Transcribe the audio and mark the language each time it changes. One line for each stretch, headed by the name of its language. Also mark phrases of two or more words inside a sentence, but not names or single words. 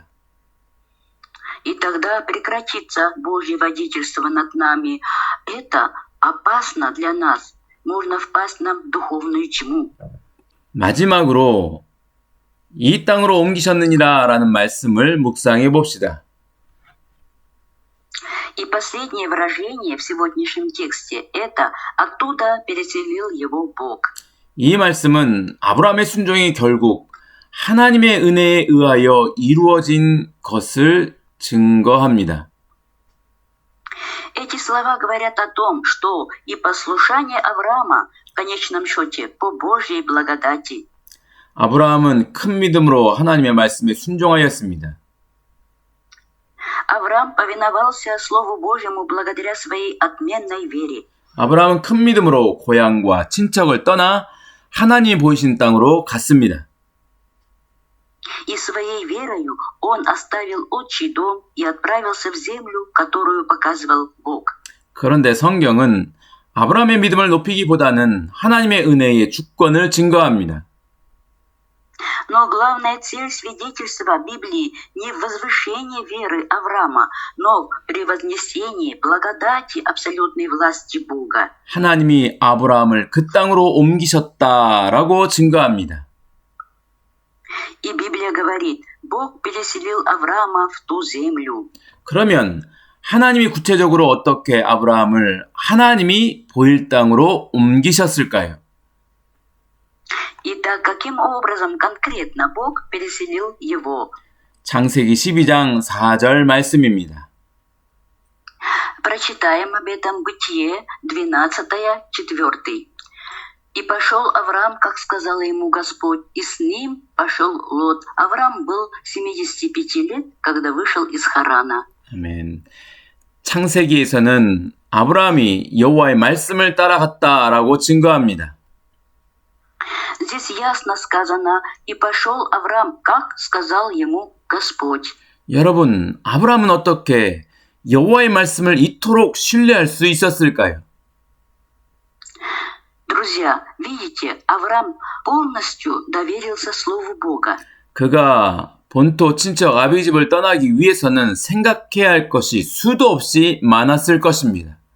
Russian: И тогда прекратится Божье водительство над нами. Это опасно для нас. Можно впасть нам в духовную тьму.
Korean: 마지막으로 이 땅으로 옮기셨느니라 라는 말씀을 묵상해 봅시다.
Russian: И последнее выражение в сегодняшнем тексте – это «оттуда переселил его Бог».
Korean: 이 말씀은 아브라함의 순종이 결국 하나님의 은혜에 의하여 이루어진 것을 증거합니다.
Russian: Эти слова говорят о том, что и послушание Авраама в конечном счете по Божьей благодати.
Korean: 아브라함은 큰 믿음으로 하나님의 말씀에 순종하였습니다.
Russian: Авраам повиновался Слову Божьему благодаря своей отменной вере.
Korean: 아브라함은 큰 믿음으로 고향과 친척을 떠나 하나님이 보이신 땅으로 갔습니다.
Russian: И своей верою он оставил отчий дом и отправился в землю, которую показывал Бог.
Korean: 그런데 성경은 아브라함의 믿음을 높이기보다는 하나님의 은혜의 주권을 증거합니다.
Russian: Но главная цель свидетельства Библии не в возвышении веры Авраама, но в превознесении благодати абсолютной власти Бога.
Korean: 하나님이 아브라함을 그 땅으로 옮기셨다라고 증거합니다.
Russian: И Библия говорит, Бог переселил Авраама в ту землю.
Korean: 그러면 하나님이 구체적으로 어떻게 아브라함을 하나님이 보일 땅으로 옮기셨을까요?
Russian: Итак, каким образом конкретно Бог переселил его?
Korean: 창세기 12장 4절 말씀입니다.
Russian: Прочитаем об этом Бытие 12:4. «И пошел Авраам, как сказал ему Господь, и с ним пошел Лот. Авраам был 75 лет, когда вышел из Харана».
Korean: 아멘. 창세기에서는 아브라함이 여호와의 말씀을 따라갔다라고 증거합니다.
Russian: Здесь ясно сказано, «И пошел Авраам, как сказал ему Господь».
Korean: 여러분, 아브라함은 어떻게 여호와의 말씀을 이토록 신뢰할 수 있었을까요?
Russian: Друзья, видите, Авраам полностью доверился Слову Бога.
Korean: 그가 본토 친척 아비집을 떠나기 위해서는 생각해야 할 것이 수도 없이 많았을 것입니다.